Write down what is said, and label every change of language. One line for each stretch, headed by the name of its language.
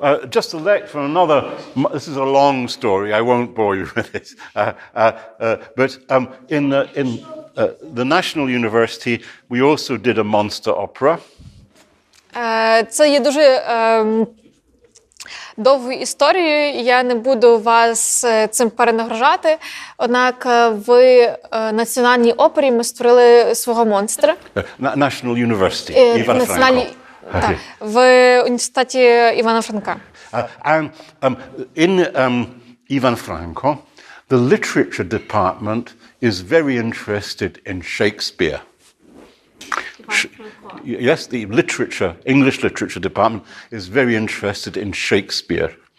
English: Just a from another, this is a long story, I won't bore you with it. But in the National University, we also did a monster opera.
Ukrainian: Це є дуже довгою історією, я не буду вас цим перенагружати. Однак в Національній опері ми створили свого монстра.
English: National University, Івана Франка.
Ukrainian: Так, в університеті Івана Франка.
English: And in Ivan Franko, the literature department is very interested in Shakespeare. Yes, the English literature department is very interested in Shakespeare.